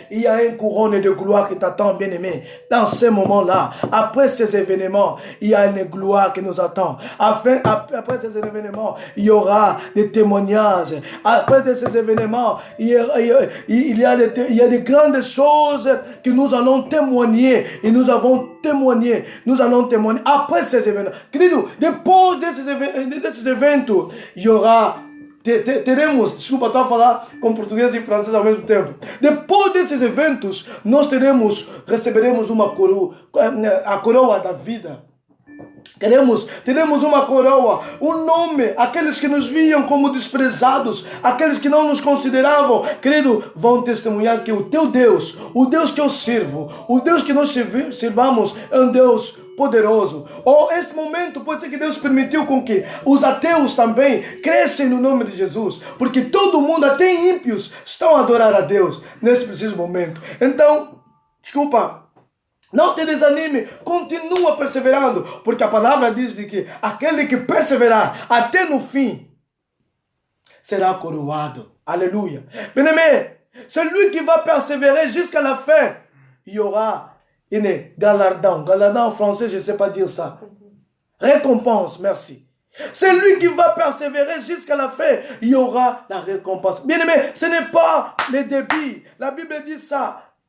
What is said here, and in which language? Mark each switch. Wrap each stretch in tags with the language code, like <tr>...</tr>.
<fr>Il y a une couronne de gloire qui t'attend, bien-aimé. Dans ce moment-là, après ces événements, il y a une gloire qui nous attend. Après ces événements, il y aura des témoignages. Après ces événements, il y a des grandes choses que nous allons témoigner. Et nous avons témoigné. Nous allons témoigner après ces événements.</fr> <pt>Querido, depois desses eventos,</pt> <fr>il y aura.</fr> <pt>Teremos, desculpa, estou a falar com português e francês ao mesmo tempo. Depois desses eventos, nós receberemos uma coroa, a coroa da vida. Teremos uma coroa, um nome. Aqueles que nos viam como desprezados, aqueles que não nos consideravam, querido, vão testemunhar que o teu Deus, o Deus que eu sirvo, o Deus que nós servamos é um Deus poderoso. Este momento pode ser que Deus permitiu com que os ateus também crescem no nome de Jesus, porque todo mundo, até ímpios, estão a adorar a Deus nesse preciso momento. Então, desculpa, não te desanime, continua perseverando, porque a palavra diz de que aquele que perseverar até no fim será coroado.</pt> <fr>Alléluia. Bien-aimé, celui qui va persévérer jusqu'à la fin, il y aura une galardon. Galardon en français, je ne sais pas dire ça. Récompense, merci. Celui qui va persévérer jusqu'à la fin, il y aura la récompense. Bien-aimé, ce n'est pas le début. La Bible dit ça.</fr>